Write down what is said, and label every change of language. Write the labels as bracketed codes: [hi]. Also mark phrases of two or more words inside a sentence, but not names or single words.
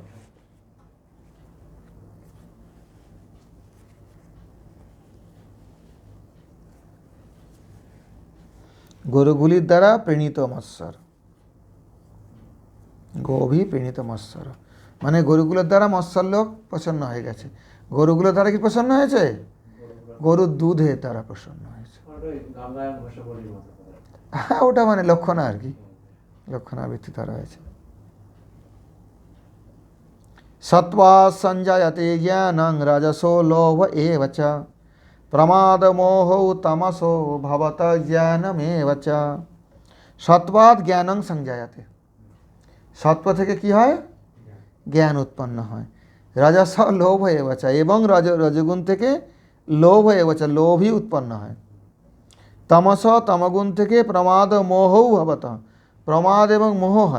[bn] গরুগুলির দ্বারা প্রণীত মৎস্যর, [sa] গোভি প্রণীত মৎস্যর [bn] মানে গরুগুলোর দ্বারা মৎস্যর লোক প্রসন্ন হয়ে গেছে। গরুগুলোর দ্বারা কি প্রসন্ন হয়েছে? গরুর দুধের দ্বারা প্রসন্ন হয়েছে। হ্যাঁ, ওটা মানে লক্ষণা আর কি, লক্ষণাবৃত্তি দ্বারা হয়েছে। [sa] সত্ত্বা সঞ্জায়তে জ্ঞানং রাজসো লোভ এব চ প্রমাদ মোহ তমসো ভবত জ্ঞানমেব চ। সত্ত্বাৎ জ্ঞানং সঞ্জায়তে, [bn] সত্ত্ব থেকে কি হয়? জ্ঞান উৎপন্ন হয়। [sa] রাজস লোভ এব চ, [bn] এবং রজগুণ থেকে [sa] লোভ এব চ, [bn] লোভই উৎপন্ন হয়। তমস, তমগুণ থেকে [sa] প্রমাদ মোহও ভবত, [bn] প্রমাদ এবং মোহ হয়।